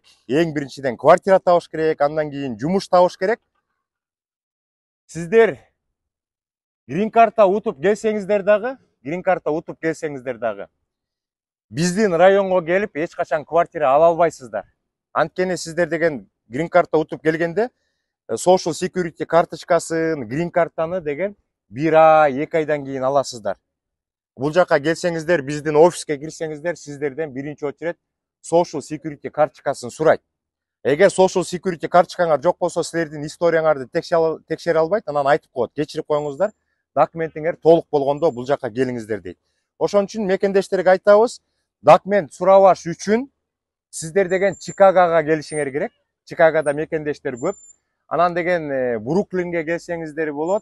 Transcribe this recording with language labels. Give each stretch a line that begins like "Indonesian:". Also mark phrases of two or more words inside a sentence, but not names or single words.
Kyrgyz: Эң биринчиден квартира табыш керек, андан кийин жумуш табыш керек. Сиздер
English: green card
Kyrgyz: утуп келсеңиздер дагы, биздин районго келип эч качан квартира ала албайсыздар. Анткени сиздер деген
English: green card
Kyrgyz: утуп келгенде
English: social security
Kyrgyz: карточкасын, грин картаны деген 1 ай, 2 айдан кийин аласыздар. Бул жака келсеңиздер, биздин офиске кирсеңиздер, сиздерден биринчи очередь
English: social security
Kyrgyz: карточкасын сурайт. Эгер
English: social security
Kyrgyz: карточкаңар жок болсо, силердин историяңарды текшере албайт, анан айтып коет, кечирип коюңуздар, документиңер толук болгондо бул жака келиңиздер дейт. Ошон үчүн мекендештерге айтабыз, документ сурабаш үчүн сиздер деген Чикагога келишиңер керек. Чикагода мекендештер көп. Анан деген Бруклинге келсеңиздер болот.